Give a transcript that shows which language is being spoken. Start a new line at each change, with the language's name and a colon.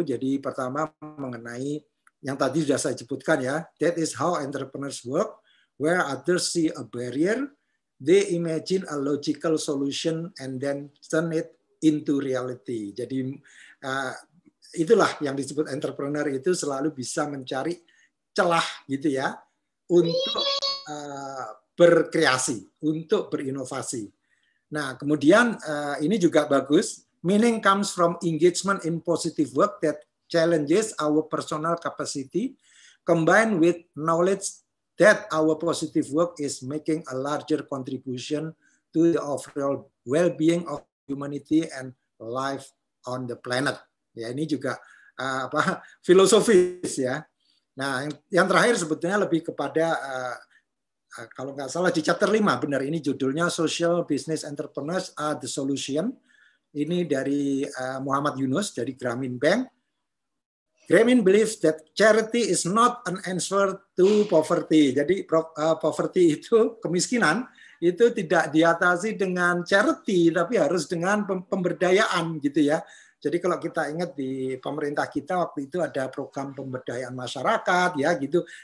Indonesian: Jadi pertama mengenai yang tadi sudah saya sebutkan ya,
English: that is how entrepreneurs work, where others see a barrier, they imagine a logical solution and then turn it into reality.
Indonesian: Jadi itulah yang disebut entrepreneur, itu selalu bisa mencari celah gitu ya untuk berkreasi, untuk berinovasi. Nah, kemudian ini juga bagus.
English: Meaning comes from engagement in positive work that challenges our personal capacity, combined with knowledge that our positive work is making a larger contribution to the overall well-being of humanity and life on the planet.
Indonesian: Ya, ini juga filosofis ya. Nah, yang terakhir sebetulnya lebih kepada kalau nggak salah di chapter 5, benar, ini judulnya Social Business Entrepreneurs are the Solution. Ini dari Muhammad Yunus dari Grameen Bank.
English: Grameen believes that charity is not an answer to poverty.
Indonesian: Jadi poverty itu, kemiskinan, itu tidak diatasi dengan charity, tapi harus dengan pemberdayaan gitu ya. Jadi kalau kita ingat di pemerintah kita waktu itu ada program pemberdayaan masyarakat ya gitu.